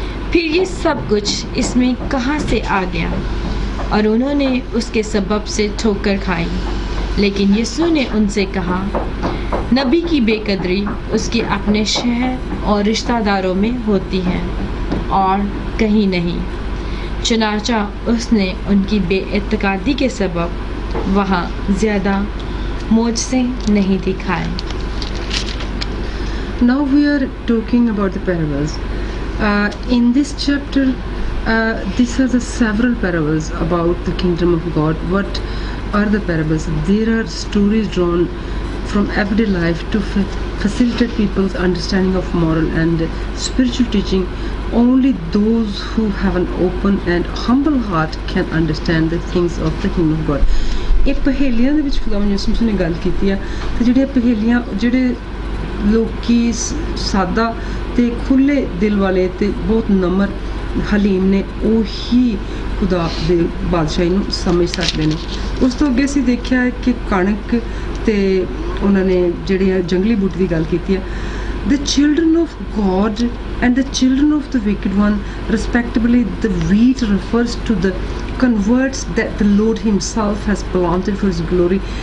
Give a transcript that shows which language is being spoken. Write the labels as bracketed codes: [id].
[ur] پھر یہ سب کچھ اس میں کہاں سے آ گیا؟ اور انہوں نے اس کے سبب سے ٹھوکر کھائی۔ لیکن یسوع نے ان سے کہا، نبی کی بے قدری اس کے اپنے شہر اور رشتہ داروں میں ہوتی ہے اور کہیں نہیں۔ چنانچہ اس نے ان کی بے اعتقادی کے سبب وہاں زیادہ معجزے نہیں دکھائے۔ [en] Now we are talking about the parables. In this chapter, these are the several parables about the kingdom of God. What are the parables? There are stories drawn from everyday life to facilitate people's understanding of moral and spiritual teaching. Only those who have an open and humble heart can understand the things of the kingdom of God. [pa] ਇਹ ਪਹੇਲੀਆਂ ਦੇ ਵਿੱਚ ਖੁਦਾਵੰਦ ਯਿਸੂ ਮਸੀਹ ਨੇ ਗੱਲ ਕੀਤੀ ਆ, ਤੇ ਜਿਹੜੀਆਂ ਪਹੇਲੀਆਂ ਜਿਹੜੇ ਲੋਕੀ ਸਾਦਾ ਤੇ ਖੁੱਲੇ ਦਿਲ ਵਾਲੇ ਤੇ ਬਹੁਤ ਨਮਰ ਹਲੀਮ ਨੇ, ਉਹੀ ਖੁਦਾ ਦੇ ਬਾਦਸ਼ਾਹੀ ਨੂੰ ਸਮਝ ਸਕਦੇ ਨੇ। ਉਸ ਤੋਂ ਅੱਗੇ ਅਸੀਂ ਦੇਖਿਆ ਹੈ ਕਿ ਕਣਕ ਤੇ ਉਹਨਾਂ ਨੇ ਜਿਹੜੀਆਂ ਜੰਗਲੀ ਬੂਟੀ ਦੀ ਗੱਲ ਕੀਤੀ ਹੈ। [en] The children of God and the children of the wicked one, respectively, the wheat refers to the converts that the Lord himself has planted for his glory.